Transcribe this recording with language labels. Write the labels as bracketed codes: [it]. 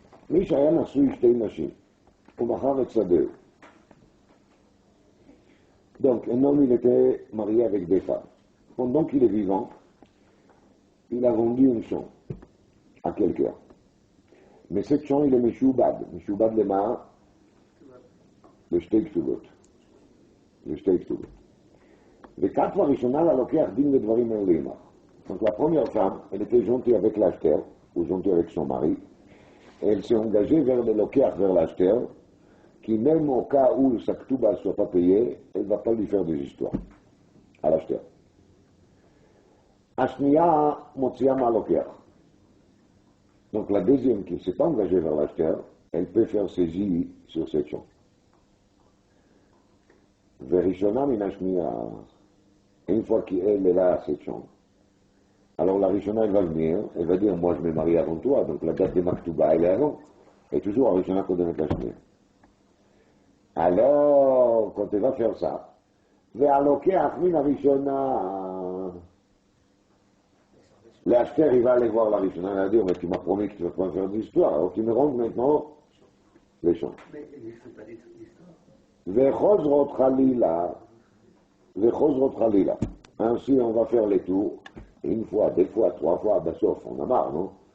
[he] מי שהיה נשוי שתי נשים, הוא מכר את שדהו. [fr] Donc, un homme, il était marié avec des femmes. Pendant qu'il est vivant, il a vendu une champ à quelqu'un. Mais cette champ, il est Meshoubad. Meshoubad lema, le שתי כתובות. [he] le שתי כתובות. וכתבה ראשונה ללוקח דין ודברים אין לאמר. [fr] Donc, la première femme, elle était gentille avec l'acheteur, ou gentille avec son mari, et elle s'est engagée vers le loquer, vers l'acheteur, qui même au cas où sa ktouba ne soit pas payée, elle ne va pas lui faire des histoires à l'acheteur. Ashniya Motsiama Loker. Donc la deuxième qui ne s'est pas engagée vers l'acheteur, elle peut faire saisie sur cette champ. Verishona Minashniya, une fois qu'elle est là, cette champ, alors la Rishona, elle va venir, elle va dire, moi je me marie avant toi, donc la date de Maktouba, elle est avant. Et toujours la Rishona qu'on donne la Shnia. Alors, quand tu vas faire ça, [he] והלוקח מן הראשונה, [fr] l'acheteur, il va aller voir la Rishona, il va dire, mais tu m'as promis que tu ne vas pas faire d'histoire, alors tu me rends maintenant les champs. Mais il ne fait pas d'histoire. [he] וחוזרות חלילה, וחוזרות חלילה. [fr] Ainsi, on va faire les tours, une fois, deux fois, trois fois, ben sauf, on a marre, non?